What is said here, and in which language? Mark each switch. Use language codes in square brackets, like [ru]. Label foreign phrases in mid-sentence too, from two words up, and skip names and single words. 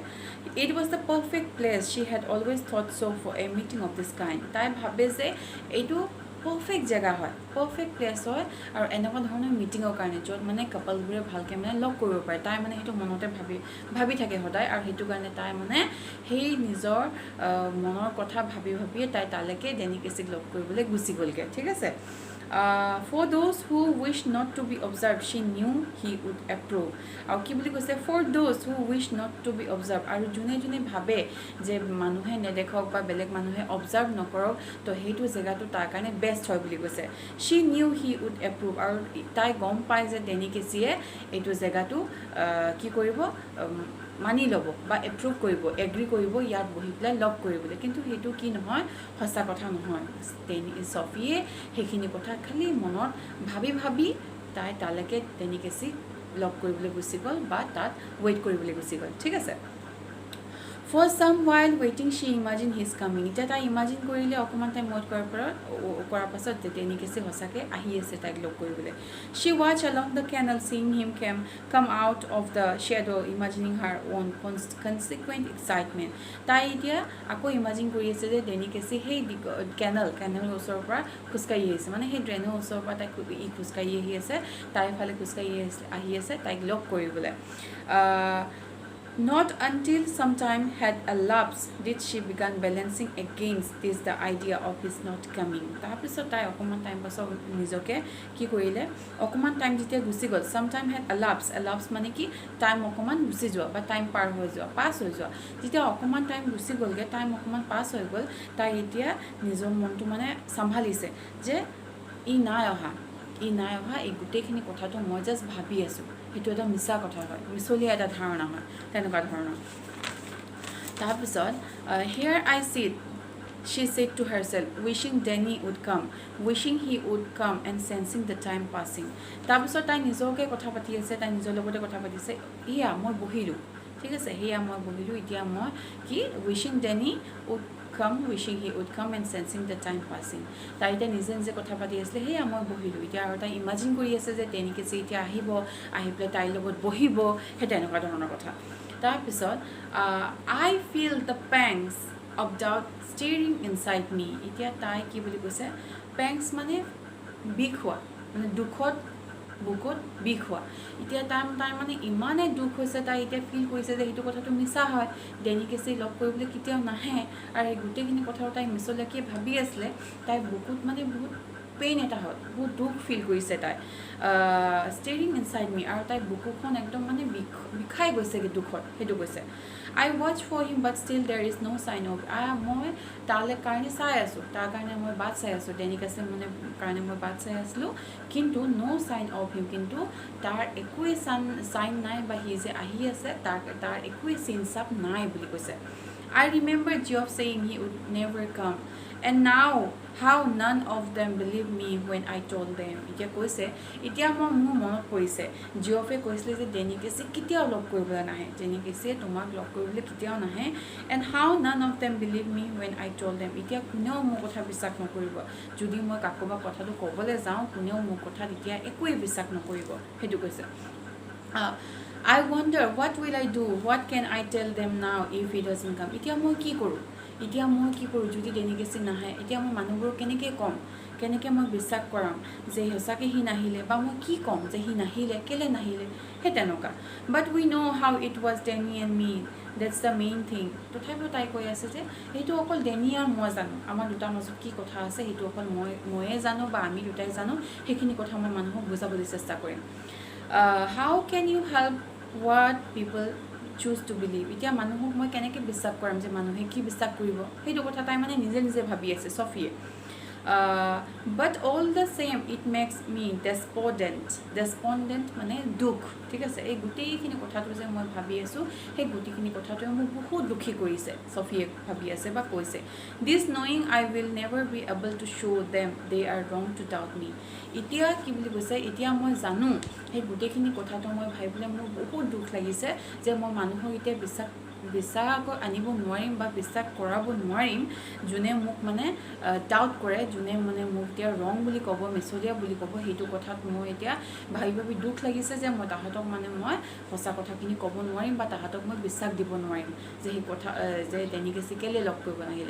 [en] It was the perfect place she had always thought so for a meeting of this kind, [as] তাই ভাবে যে এইটো পাৰফেক্ট জেগা হয়, [en] perfect place [as] হয়, আৰু এনেকুৱা ধৰণৰ মিটিঙৰ কাৰণে, য'ত মানে কাপলবোৰে ভালকৈ মানে লগ কৰিব পাৰে, তাই মানে সেইটো মনতে ভাবি থাকে সদায়, আৰু সেইটো কাৰণে তাই মানে সেই নিজৰ মনৰ কথা ভাবিয়ে তাই তালৈকে ডেনিকেসিক লগ কৰিবলৈ গুচি গ'লগৈ, ঠিক আছে। [en] for those who wish not to be observed she knew he would approve, [as] আৰু কি বুলি কৈছে, [en] for those who wish not to be observed, [as] আৰু যোনে ভাবে যে মানুহে নেদেখক বা বেলেগ মানুহে অবজাৰ্ভ নকৰক, তো সেইটো জেগাটো তাৰ কাৰণে বেষ্ট হয় বুলি কৈছে। [en] she knew he would approve, [as] আৰু তাই গম পায় যে ডেনিকেসিয়ে এইটো জেগাটো কি কৰিব, মানি ল'ব বা এপ্ৰুভ কৰিব, এগ্ৰি কৰিব ইয়াত বহি পেলাই লগ কৰিবলৈ, কিন্তু সেইটো কি নহয়, সঁচা কথা নহয়। সফিয়ে সেইখিনি কথা খালি মনত ভাবি তাই তালৈকে ডেনিকেসিক লগ কৰিবলৈ গুচি গ'ল, বা তাত ৱেইট কৰিবলৈ গুচি গ'ল, ঠিক আছে। [en] For some while waiting, she imagined his coming. [as] এতিয়া তাই ইমাজিন কৰিলে অকণমান টাইম ৱেইট কৰাৰ পাছত ডেনি কেছি সঁচাকৈ আহি আছে তাইক লগ কৰিবলৈ. [en] She watched along the canal, seeing him come out of the shadow, imagining her own consequent excitement. [as] তাই এতিয়া আকৌ ইমাজিন কৰি আছে যে ডেনি কেছি সেই কেনেলৰ ওচৰৰ পৰা খোজকাঢ়ি আহিছে, মানে সেই ড্ৰেইনৰ ওচৰৰ পৰা তাইক খোজকাঢ়ি আহি আছে, তাইৰ ফালে খোজকাঢ়ি আহি আছে তাইক লগ কৰিবলৈ. [en] Not until some time had elapsed did she began balancing against this the idea of his not coming. [as] তাৰপিছত তাই অকণমান টাইম পাছত নিজকে কি কৰিলে, অকণমান টাইম যেতিয়া গুচি গ'ল, [en] some time had elapsed [as] মানে কি টাইম অকণমান গুচি যোৱা বা টাইম পাৰ হৈ যোৱা, পাছ হৈ যোৱা. যেতিয়া অকণমান টাইম গুচি গ'লগৈ, টাইম অকণমান পাছ হৈ গ'ল, তাই এতিয়া নিজৰ মনটো মানে চম্ভালিছে যে ই নাই অহা, এই গোটেইখিনি কথাটো মই জাষ্ট ভাবি আছোঁ, সেইটো এটা মিছা কথা হয়, মিছলীয়া এটা ধাৰণা হয়, তেনেকুৱা ধৰণৰ. তাৰপিছত [en] here I sit, she said to herself, wishing Danny would come, wishing he would come and sensing the time passing. [as] তাৰপিছত তাই নিজকে কথা পাতি আছে, তাই নিজৰ লগতে কথা পাতিছে, এয়া মই বহিলোঁ, ঠিক আছে, সেয়া মই বহিলোঁ, এতিয়া মই কি [en] wishing Danny would come, wishing he would come and sensing the time passing. [as] তাই এতিয়া নিজে নিজে কথা পাতি আছিলে, সেয়া মই বহিলোঁ, এতিয়া আৰু তাই ইমাজিন কৰি আছে যে ডেনি কেছি এতিয়া আহিব, আহি পেলাই তাইৰ লগত বহিব, সেই তেনেকুৱা ধৰণৰ কথা. তাৰপিছত [en] I feel the pangs of doubt stirring inside me. [as] এতিয়া তাই কি বুলি কৈছে, pangs মানে বিষ হোৱা, মানে দুখত বুকুত বিষ হোৱা. এতিয়া তাই মানে ইমানেই দুখ হৈছে, তাই এতিয়া ফিল কৰিছে যে সেইটো কথাটো মিছা হয়, ডেনি কেছি লগ কৰিবলৈ কেতিয়াও নাহে, আৰু সেই গোটেইখিনি কথাও তাই মিছলীয়াকৈ ভাবি আছিলে. তাই বুকুত মানে বহুত পেইন এটা হয়, বহুত দুখ ফিল কৰিছে তাই, [en] stirring inside me, [as] আৰু তাই বুকুখন একদম মানে বিষাই গৈছেগৈ দুখত, সেইটো কৈছে. [en] I watch for him but still there is no sign of. [as] মই তালৈ কাৰণে চাই আছোঁ, তাৰ কাৰণে মই বাট চাই আছোঁ, ডেনি কেছি মানে কাৰণে মই বাট চাই আছিলোঁ, কিন্তু [en] no sign of him, [as] কিন্তু তাৰ একোৱেই চাইন নাই, বা সি যে আহি আছে তাৰ একোৱেই চিন চাপ নাই বুলি কৈছে. [en] I remember Geoff saying he would never come, and now how none of them believed me when I told them. [as] এতিয়া কৈছে, এতিয়া মোৰ মনত পৰিছে, জিঅফে কৈছিলে যে ডেনি কেছি কেতিয়াও লগ কৰিবলৈ নাহে, ডেনি কেছিয়ে তোমাক লগ কৰিবলৈ কেতিয়াও নাহে, [en] and how none of them believed me when I told them. [as] এতিয়া কোনেও মোৰ কথা বিশ্বাস নকৰিব, যদি মই কাৰোবাক কথাটো ক'বলৈ যাওঁ, কোনেও মোৰ কথাত এতিয়া একোৱেই বিশ্বাস নকৰিব, সেইটো কৈছে. [en] I wonder what will I do, what can I tell them now if he doesn't come. [as] এতিয়া মই কি কৰোঁ যদি ডেনি কেছি নাহে, এতিয়া মই মানুহবোৰক কেনেকৈ ক'ম, কেনেকৈ মই বিশ্বাস কৰাম যে সঁচাকৈ সি নাহিলে, বা মই কি ক'ম যে সি নাহিলে, কেলৈ নাহিলে, সেই তেনেকুৱা. [en] But we know how it was Danny and me, that's the main thing. [as] তথাপিও তাই কৈ আছে যে সেইটো অকল ডেনি আৰু মই জানো, আমাৰ দুটাৰ মাজত কি কথা আছে সেইটো অকল ময়ে জানো, বা আমি দুটাই জানো, সেইখিনি কথা মই মানুহক বুজাবলৈ চেষ্টা কৰিম. [en] How can you help what people choose to believe. [as] এতিয়া মানুহক মই কেনেকৈ বিশ্বাস কৰাম যে মানুহে কি বিশ্বাস কৰিব, সেইটো কথা তাই মানে নিজে নিজে ভাবি আছে ছফিয়ে. [en] But all the same it makes me despondent [as] মানে দুখ, ঠিক আছে, এই গোটেইখিনি কথাটো যে মই ভাবি আছোঁ, সেই গোটেইখিনি কথাটোৱে মোক বহুত দুখী কৰিছে, ছফিয়ে ভাবি আছে বা কৈছে. [en] This knowing I will never be able to show them they are wrong to doubt me. [as] এতিয়া কি বুলি কৈছে, এতিয়া মই জানো, সেই গোটেইখিনি কথাটো মই ভাবিবলৈ মোৰ বহুত দুখ লাগিছে যে মই মানুহক এতিয়া বিশ্বাস আনিব নোৱাৰিম বা বিশ্বাস কৰাব নোৱাৰিম, যোনে মোক মানে ডাউট কৰে, যোনে মানে মোক এতিয়া ৰং বুলি ক'ব, মিছলীয়া বুলি ক'ব, সেইটো কথাত মই এতিয়া ভাবি দুখ লাগিছে যে মই তাহাঁতক মানে মই সঁচা কথাখিনি ক'ব নোৱাৰিম, বা তাহাঁতক মই বিশ্বাস দিব নোৱাৰিম যে সেই কথা যে ডেনি কেছি কেলৈ লগ কৰিব নাহিলে.